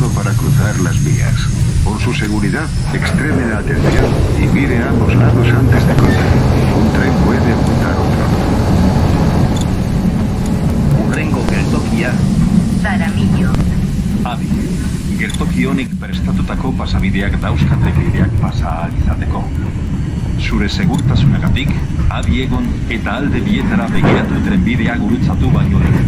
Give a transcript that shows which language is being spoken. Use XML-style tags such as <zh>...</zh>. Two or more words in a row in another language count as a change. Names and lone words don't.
<es>para cruzar las vías. Por su seguridad, extreme la atención y mire a ambos lados antes de cruzar. Un tren puede apuntar otro.</es> <eu>Hurrengo geltokia, Zaramillo. Adi, gertoki honek prestatutako pasabideak dauzka trenbideak pasa ahal izateko. Zure segurtasunagatik, adi egon eta alde bietara begiratu trenbidea gurutzatu baino lehen.</eu>